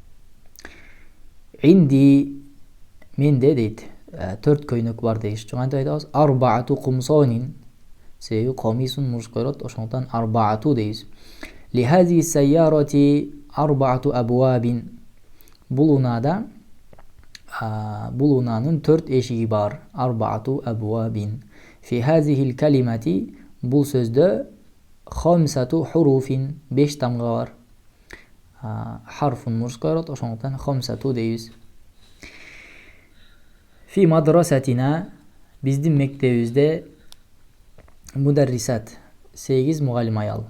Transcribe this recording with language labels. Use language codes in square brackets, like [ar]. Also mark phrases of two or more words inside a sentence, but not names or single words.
[ky] Инди менде дейт 4 көйнөк бар дейиш. Кантип айтабыз? [ar] أربعة قمصان. [ky] Себеби комисун мужской род, ошондуктан арбаату дейбиз. [ar] لهذه السيارة أربعة أبواب. [ky] Бул унаанын 4 эшиги бар. [ar] أربعة أبواب. في هذه الكلمة, [ky] бул сөздө [ar] خمسة حروف, [ky] 5 тамга бар. Харфун мужской род, ошондуктан хамсату дейбиз. [ar] في مدرستنا, [ky] биздин мектебибизде мударрисат 8 мугалим аял.